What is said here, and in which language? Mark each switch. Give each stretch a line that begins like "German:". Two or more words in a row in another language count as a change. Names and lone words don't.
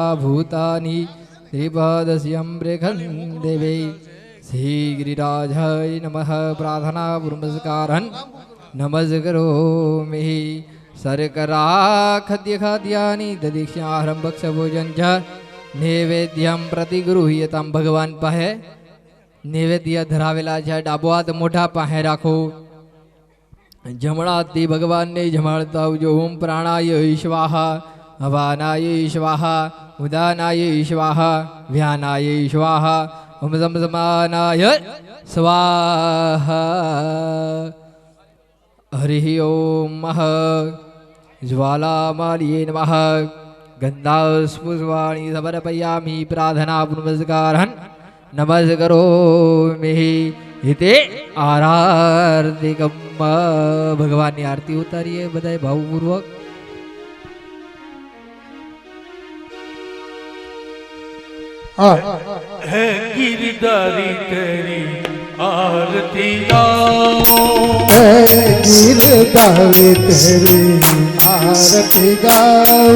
Sanskrit: भूतानि त्रिपादस्यं रेखं देवे श्रीगिरिराजाय नमः प्रार्थना नमस्कारन् नमस्करोमि शर्करा खाद्यानि ददीक्षाहारं भक्षभोजन च नैवेद्यं प्रतिगृह्यतां भगवान पाहे नैवेद्य धरावेला છે.
Gujarati: ડાબો હાથ મોઢા પાસે રાખો, જમણા હાથથી ભગવાનને જમાડતા આવજો.
Sanskrit: ઓમ પ્રાણાય સ્વાહા, અવાનાય સ્વાહા, ઉદાનાય સ્વાહા, વ્યાનાય સ્વાહા, ઓમ સમસમાનાય સ્વાહા. હરિ ઓમ જ્વાલામાલીએ નમઃ. ગંધાસ્પુષ્પાણિ સમર્પયામિ પ્રાર્થના નમસ્કારઃ નમસ્કરોમિ હિતે આરાર્તિકમ.
Gujarati: ભગવાનની આરતી ઉતારીએ બધાએ ભાવપૂર્વક.
Hindi: है गिरधारी तेरी आरती गाओ, है गिरधारी तेरी आरती गाओ,